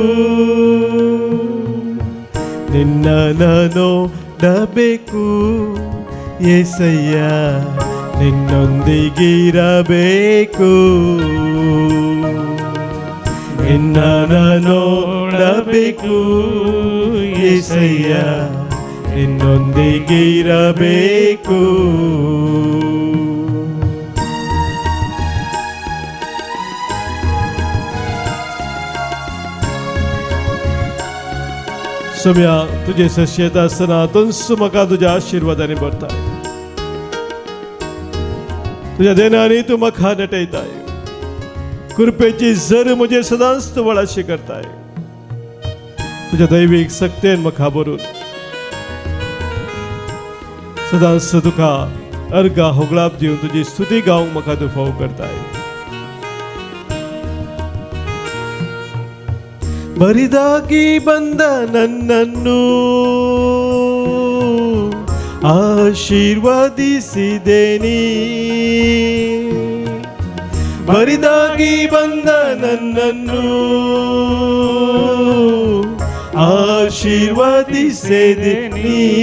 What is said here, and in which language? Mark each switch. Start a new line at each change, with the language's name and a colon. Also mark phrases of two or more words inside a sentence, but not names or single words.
Kannada: ನಿನ್ನ ನೋಡಬೇಕು ಯೆಸಯ್ಯ, ನಿನ್ನೊಂದಿಗಿರಬೇಕು. ನಿನ್ನ ನೋಡಬೇಕು ಯೆಸಯ್ಯ, ನಿನ್ನೊಂದಿಗಿರಬೇಕು.
Konkani: सोम्या, तुझे सश्यता असताना तंसू म्हाका तुज्या आशिर्वादाने भरताय. तुझ्या देनांनी तू म्हाका नटयताय. कृपेची झर म्हजे सदांच तू वळाशी करताय. तुझ्या दैवीक सक्तेन म्हाका भरून सदांच तुका अर्गा होगळाप दिवन तुजी स्तुती गावंक म्हाका तू फाव करताय.
Kannada: ಬರಿದಾಗಿ ಬಂದ ನನ್ನನ್ನು ಆಶೀರ್ವದಿಸಿದೆ ನೀ. ಬರಿದಾಗಿ ಬಂದ ನನ್ನನ್ನು ಆಶೀರ್ವದಿಸಿದೆ ನೀ.